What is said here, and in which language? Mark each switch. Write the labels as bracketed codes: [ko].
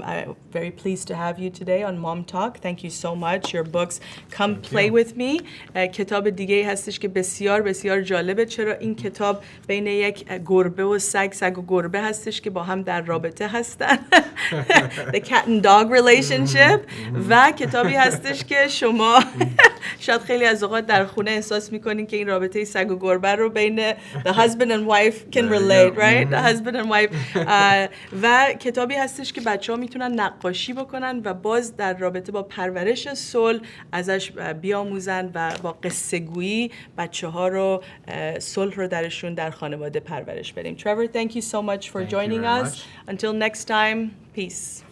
[en] I'm very pleased to have you today on MomTalk. Thank you so much. Your books Come Play With Me. [fa] کتاب دیگه هستش که بسیار بسیار جالبه، چرا این کتاب بین یک گربه و سگ و گربه هستش که با هم در رابطه هستن. [en] The cat and dog relationship. و کتابی هستش که شما [fa] شاید خیلی از اوقات در خونه احساس میکنین که این رابطه سگ و گربه رو بین the husband and wife can relate, right? [en] The husband and wife. [fa] و کتابی هستش که بچه‌ها میتونن نقاشی بکنن و باز در رابطه با پرورش صلح ازش بیاموزن و با قصه گویی بچه‌ها رو صلح رو درشون در خانواده پرورش بدیم. [en] Trevor, thank you so much for joining us. Until next time, peace.